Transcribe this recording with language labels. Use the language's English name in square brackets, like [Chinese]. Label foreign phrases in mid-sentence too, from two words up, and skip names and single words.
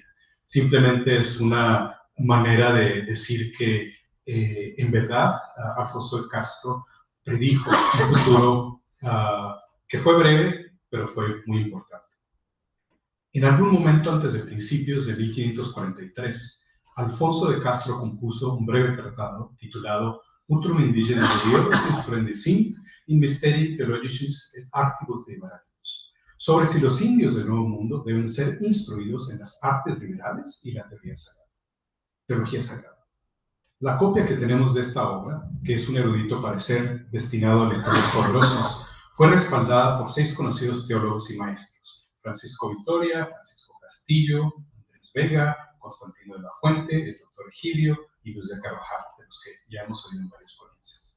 [Spanish] Simplemente es una manera de decir que en verdad Alfonso de Castro predijo un futuro que fue breve, pero fue muy importante. En algún momento antes de principios de 1543, Alfonso de Castro compuso un breve tratado titulado Utrum indigena Medioris Influendicint in Mysteri Theologicis et Artibus Liberalius, sobre si los indios del Nuevo Mundo deben ser instruidos en las artes liberales y la teología sagrada. La copia que tenemos de esta obra, que es un erudito parecer destinado a lectores poderosos, fue respaldada por 6 conocidos teólogos y maestros: Francisco Vitoria, Francisco Castillo, Andrés Vega, Constantino de la Fuente, el doctor Egilio y Luis de Carvajal, de los que ya hemos oído en varias ponencias.